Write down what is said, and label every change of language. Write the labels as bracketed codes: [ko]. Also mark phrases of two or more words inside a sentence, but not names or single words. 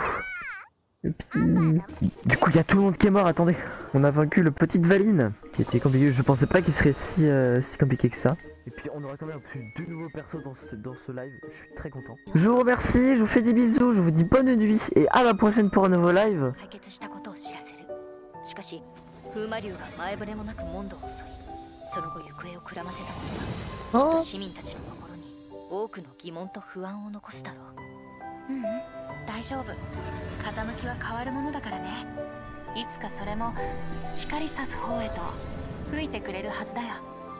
[fr] Et puis... Du coup, il y a tout le monde qui est mort, attendez. On a vaincu le petit Valine, qui était compliqué. Je pensais pas qu'il serait si compliqué que ça. Et puis on aura quand même plus de nouveaux persos dans ce live, je suis très content. Je vous remercie, je vous fais des bisous, je vous dis bonne nuit et à la prochaine pour un nouveau live. Oh. [ja] 大丈夫。風向きは変わるものだからね。いつかそれも光さす方へと吹いてくれるはずだよ。